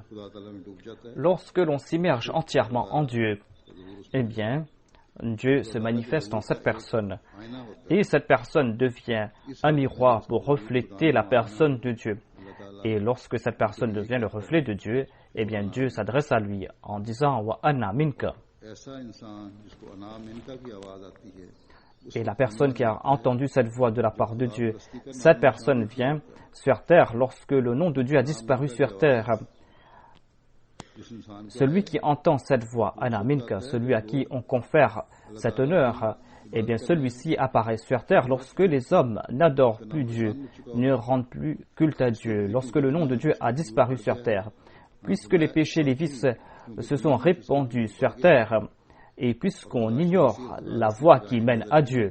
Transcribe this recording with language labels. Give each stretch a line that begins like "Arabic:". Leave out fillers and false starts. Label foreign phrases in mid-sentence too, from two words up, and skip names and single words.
French: Lorsque l'on s'immerge entièrement en Dieu, eh bien, Dieu se manifeste en cette personne. Et cette personne devient un miroir pour refléter la personne de Dieu. Et lorsque cette personne devient le reflet de Dieu, eh bien Dieu s'adresse à lui en disant «
Arabic: وأنا منك ».
French: Et la personne qui a entendu cette voix de la part de Dieu, cette personne vient sur terre lorsque le nom de Dieu a disparu sur terre. Celui qui entend cette voix,
Arabic: أنا منك,
French: celui à qui on confère cet honneur, eh bien celui-ci apparaît sur terre lorsque les hommes n'adorent plus Dieu, ne rendent plus culte à Dieu, lorsque le nom de Dieu a disparu sur terre. Puisque les péchés, les vices se sont répandus sur terre, et puisqu'on ignore la voie qui mène à Dieu,